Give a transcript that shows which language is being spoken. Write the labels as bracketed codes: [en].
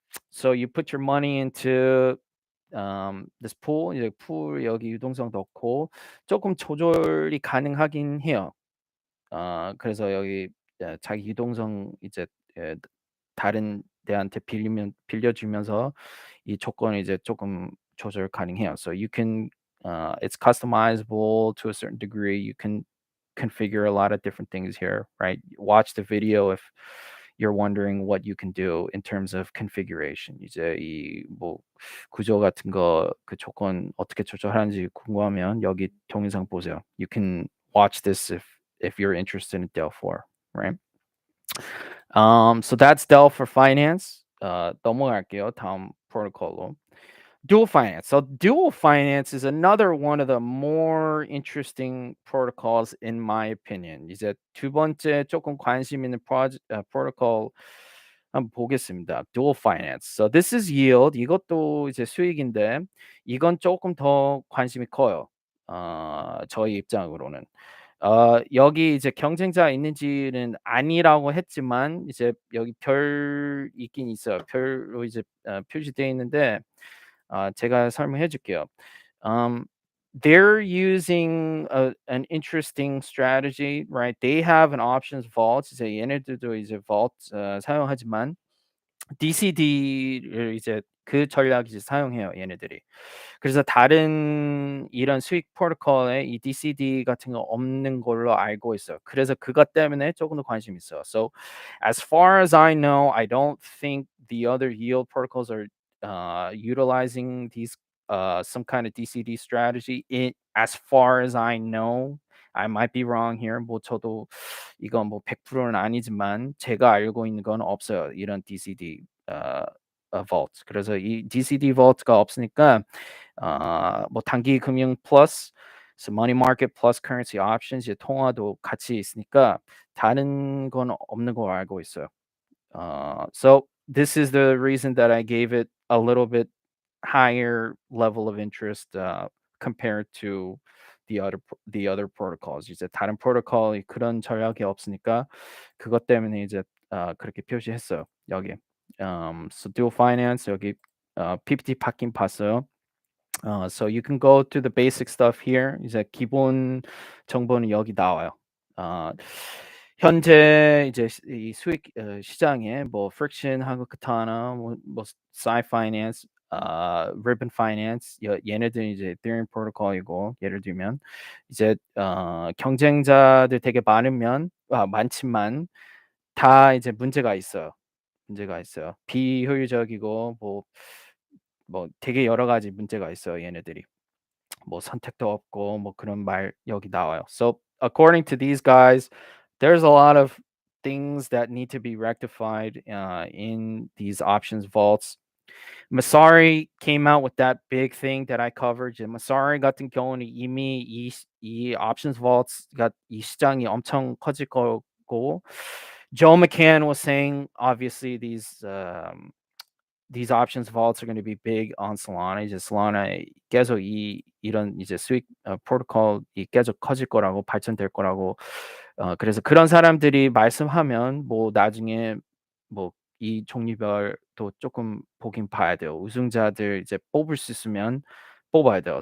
[en] So you put your money into this pool. [ko] 이제 pool 여기 유동성 넣고 조금 조절이 가능하긴 해요. 그래서 여기 자기 유동성 이제 다른 데한테 빌려주면서 이 조건을 이제 조금 조절 가능해요. [en] So you can it's customizable to a certain degree. You can configure a lot of different things here, right? Watch the video if you're wondering what you can do in terms of configuration. [ko] 이제 이 뭐 구조 같은 거 그 조건 어떻게 조절하는지 궁금하면 여기 동영상 보세요. [en] You can watch this if you're interested in Delphi, right? So that's Dell for finance. [ko] 넘어갈게요. 다음 프로토콜로. Dual finance. [en] So dual finance is another one of the more interesting protocols in my opinion. [ko] 이제 두 번째 조금 관심 있는 프로토콜 한번 보겠습니다. [en] Dual finance. So this is yield. [ko] 이것도 이제 수익인데 이건 조금 더 관심이 커요. 저희 입장으로는. 여기 이제 경쟁자 있는지는 아니라고 했지만 이제 여기 별 있긴 있어요. 별로 이제 표시되어 있는데 제가 설명해 줄게요. [en] They're using an interesting strategy, right? They have an options vault. [ko] 이제 얘네들도 이제 vault 사용하지만 DCD를 이제 그 전략 이제 사용해요, 얘네들이. 그래서 다른 이런 수익 프로토콜에 이 DCD 같은 거 없는 걸로 알고 있어요. 그래서 그것 때문에 조금 더 관심이 있어요. [en] So as far as I know, I don't think the other yield protocols are utilizing these some kind of DCD strategy. As far as I know, I might be wrong here. [ko] 뭐 저도 이건 뭐 100%는 아니지만 제가 알고 있는 건 없어요. 이런 DCD vault. 그래서 이 DCD vault가 없으니까 뭐 단기 금융 플러스 money market plus currency options 이제 통화도 같이 있으니까 다른 건 없는 거 알고 있어요. [en] So this is the reason that I gave it a little bit higher level of interest compared to the other protocols. [ko] 이제 다른 프로토콜이 그런 전략이 없으니까 그것 때문에 이제 그렇게 표시했어요. 여기. So dual finance 여기 PPT 바뀐 봤어요. [en] So you can go to the basic stuff here. [ko] 이제 기본 정보는 여기 나와요. 현재 이제 이 수익 시장에 뭐 friction, 한국 카타나, 뭐 Sci Finance, Ribbon Finance 얘네들은 이제 Ethereum 프로토콜이고 예를 들면 이제 경쟁자들 되게 많지만 다 이제 문제가 있어요. 비효율적이고 뭐 되게 여러 가지 문제가 있어요, 얘네들이. 뭐 선택도 없고 뭐 그런 말 여기 나와요. [en] So according to these guys, there's a lot of things that need to be rectified in these options vaults. Masari came out with that big thing that I covered. 이제 Masari 같은 경우는 이미 이 options vaults가 이 시장이 엄청 커질 거고, Joe McCann was saying obviously these options vaults are going to be big on Solana. [ko] 이제 Solana 계속 이런 이제 수익 프로토콜이 계속 커질 거라고 발전될 거라고. 그래서 그런 사람들이 말씀하면 뭐 나중에 뭐 이 종류별도 조금 보긴 봐야 돼요. 우승자들 이제 뽑을 수 있으면 뽑아야 돼요.